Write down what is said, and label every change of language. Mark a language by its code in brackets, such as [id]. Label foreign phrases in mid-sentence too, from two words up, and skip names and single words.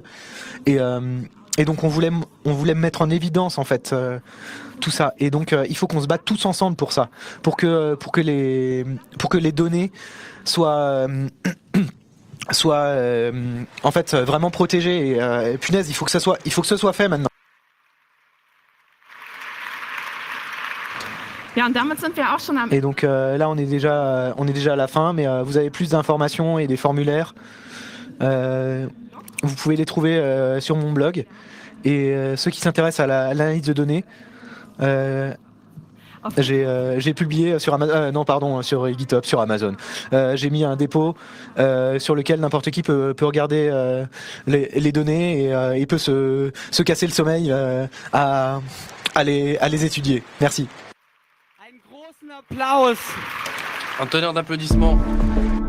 [fr] Et donc on voulait mettre en évidence en fait tout ça. Et donc il faut qu'on se batte tous ensemble pour ça, pour que les données soient en fait vraiment protégées. Et punaise, il faut que ce soit fait maintenant. [de] Ja, und damit sind wir auch schon am [fr] Et donc là on est déjà à la fin, mais vous avez plus d'informations et des formulaires. Vous pouvez les trouver sur mon blog. Et ceux qui s'intéressent à l'analyse de données, j'ai publié sur Amazon, sur GitHub, sur Amazon. J'ai mis un dépôt sur lequel n'importe qui peut regarder les données et il peut se casser le sommeil à les étudier. Merci. [de] Einen großen Applaus. [fr] Un tonnerre d'applaudissements.